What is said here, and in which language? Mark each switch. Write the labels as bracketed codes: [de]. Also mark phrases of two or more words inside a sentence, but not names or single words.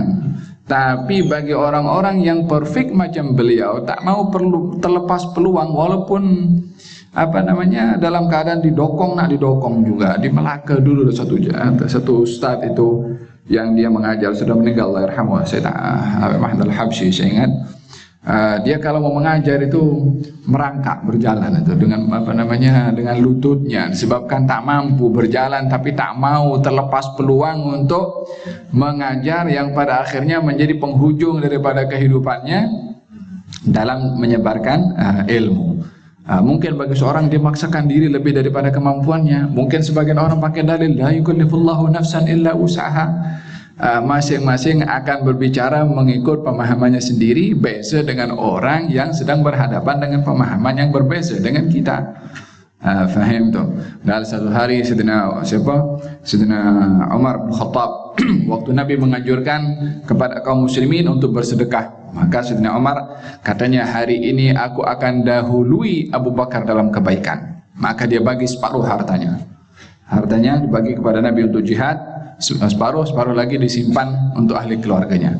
[ms] Tapi bagi orang-orang yang perfect macam beliau, tak mau terlepas peluang walaupun dalam keadaan didokong, nak didokong juga. Di Melaka dulu satu ustaz itu yang dia mengajar, sudah meninggal, [ar] Allah yarhamu, [ms] Sayyid Ahmad Al-Habsyi, saya ingat. Dia kalau mau mengajar itu merangkak berjalan itu dengan dengan lututnya, disebabkan tak mampu berjalan tapi tak mau terlepas peluang untuk mengajar yang pada akhirnya menjadi penghujung daripada kehidupannya dalam menyebarkan ilmu. Mungkin bagi seorang dia memaksakan diri lebih daripada kemampuannya. Mungkin sebagian orang pakai dalil [ar] la yukallifullahu nafsan illa usaha. [ms] Masing-masing akan berbicara mengikut pemahamannya sendiri, beza dengan orang yang sedang berhadapan dengan pemahaman yang berbeza dengan kita. Faham tuh. Dan satu hari Sayyidina Umar bin Khattab waktu Nabi menganjurkan kepada kaum muslimin untuk bersedekah, maka Sayyidina Umar katanya, hari ini aku akan dahului Abu Bakar dalam kebaikan. Maka dia bagi separuh hartanya. Hartanya dibagi kepada Nabi untuk jihad, separuh lagi disimpan untuk ahli keluarganya.